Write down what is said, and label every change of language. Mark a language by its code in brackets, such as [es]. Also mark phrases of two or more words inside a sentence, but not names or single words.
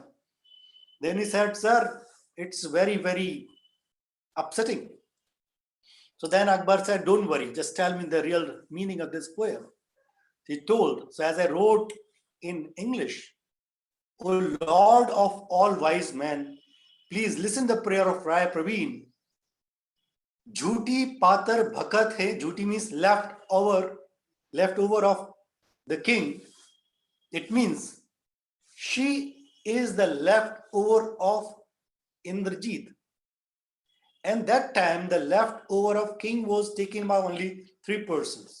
[en] Then he said, "Sir, it's very, very upsetting." So then Akbar said, "Don't worry, just tell me the real meaning of this poem." He told, so as I wrote in English, "O Lord of all wise men, please listen the prayer of Rai Praveen. [bra] झूठी पातर भखत हैं." [en] Jhuti means leftover of the king. It means she is the leftover of Indrajit. And that time the leftover of king was taken by only 3 persons.